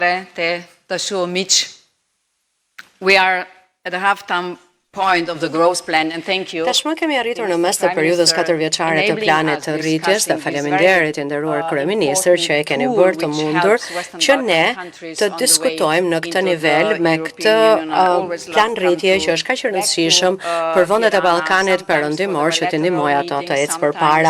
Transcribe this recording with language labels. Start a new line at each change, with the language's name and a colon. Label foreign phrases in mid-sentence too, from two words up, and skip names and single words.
English: We are at the half-time point of the growth plan and thank you.
Albanian: Tashmë kemi arritur në mes të periudhës 4-vjeçare të planit të rritjes dhe faleminderit i nderuar kryeministër që e keni bërë të mundur që ne të diskutojmë në këtë nivel me këtë plan rritje që është kaq i rëndësishëm për vendet e Ballkanit Perëndimor që të ndihmojë ato të ecë përpara.